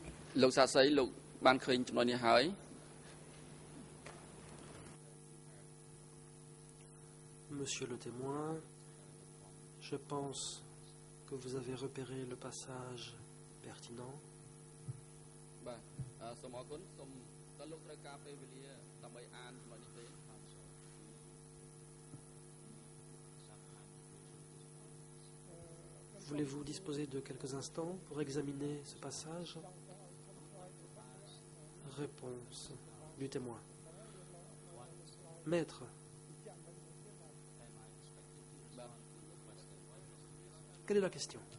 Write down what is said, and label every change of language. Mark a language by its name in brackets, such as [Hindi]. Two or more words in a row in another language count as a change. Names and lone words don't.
[Khmer] លោកសាស្ត្រីលោកបានឃើញចំណុចនេះហើយ [French] Monsieur le témoin, je pense que vous avez repéré le passage pertinent. [Khmer] បាទសូមអរគុណសូមតើលោកត្រូវការពេលវេលាដើម្បីអានចំណុចនេះទេ [French] Voulez-vous disposer de quelques instants pour examiner ce passage? Réponse du témoin. Maître, quelle est la question?